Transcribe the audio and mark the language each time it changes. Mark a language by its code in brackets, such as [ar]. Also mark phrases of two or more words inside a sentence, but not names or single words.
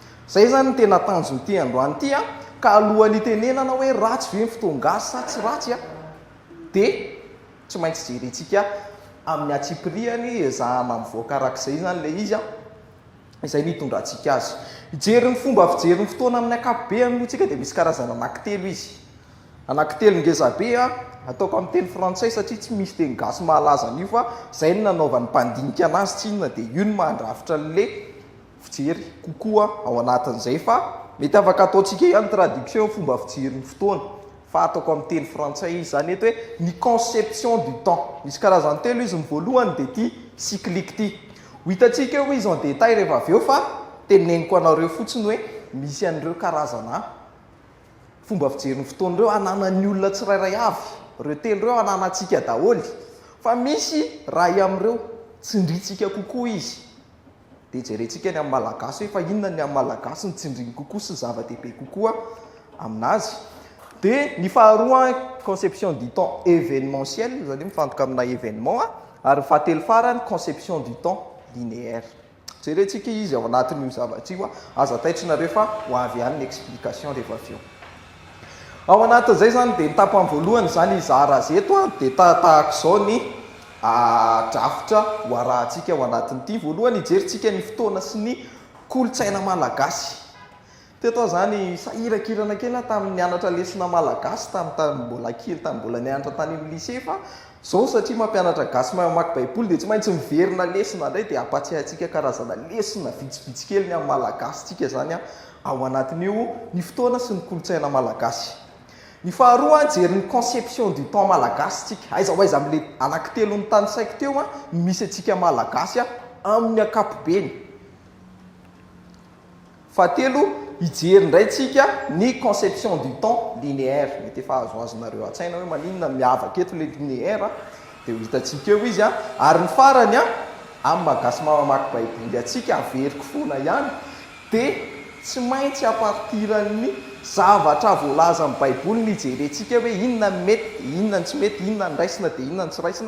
[mg] zay zany tena tanjony ty androany ty a ka alohan'ny tenenana hoe ratsy ve ny fotoangasy sa tsy ratsy a dia tsy maintsy jerentsika amin'ny atsipriany ezahana mivoaka arak'izay zany le izy a izay nitondrantsika azy ijery ny fomba fijery ny fotoana amin'ny akapobe moatsika dia misy karazana anankitelo izy anankitelo ngezabe a ataoko amin'ny teny frantsay satria tsy misy teny gasy mahalaza an'io fa zay ny nanaovan'ny mpandinika anazy tsy inona dia io ny mahandrafitra n'le fijery kokoa ao anatin'izay fa mety afaka ataontsika ihany traduction fomba fijery ny fotoana fa ataoko amin'ny teny frantsay izy zany eto hoe ny [fr] conception du temps [mg] misy karazany telo izy ny voalohany dia ty cyclique ty ho hitantsika eo izy [fr] en détail [mg] rehefa avy eo fa teneniko anareo fotsiny hoe misy an'ireo karazana fomba fijery ny fotoana ireo ananany olona tsirairay avy reo telo reo ananantsika daholy fa misy raha amin'ireo tsindritsika kokoa izy dia jerentsika ny amin'ny malagasy hoe fa inona ny amin'ny malagasy ny tsindriny kokoa sy zava-dehibe kokoa aminazy dia ny faharoa [fr] conception du temps [mg] événementiel zany mifantoka amina événement ary fahatelo farany [fr] conception du temps linéaire [mg] jerentsika izy ao anatin'io zavatra io aza taitrinareo fa ho avy ihany ny explication rehefa avy eo ao anatin'izay zany dia nitapo amin'ny voalohany zany izahara azy eto a dia tahaka izao ny drafitra ho arahantsika ao anatin'ity voalohany hijeritsika ny fotoana sy ny kolotsaina malagasy teto zany sahirakirana kely tamin'ny nianatra lesona malagasy taminy mbola kely taminy mbola nianatra tany amin'ny lycée fa zao satria mampianatra gasy mamaky baiboly dia tsy maintsy miverina lesona indray dia ampatsiahintsika karazana lesona vitsivitsy kely ny amin'ny malagasy tsika zany ao anatin'io ny fotoana sy ny kolotsaina malagasy ny faharoa jery ny [fr] conception du temps [mg] malagasy tsika aiza ho aiza amin'le anankitelo ny tany saiko teo misy atsika malagasy amin'ny akapobeny fahatelo hijery ndray tsika ny [fr] conception du temps linéaire [mg] mety efa azoazonareo an-tsaina hoe maninona miavaka eto le linéaire dia ho hitantsika eo izy ary ny farany amin'ny malagasy mamaky baiboly atsika averiko foana ihany dia tsy maintsy apartiran'ny zavatra voalaza amin'ny baiboly ny jerentsika hoe inona mety inona ny tsy mety inona ny raisina dia inona ny tsy raisina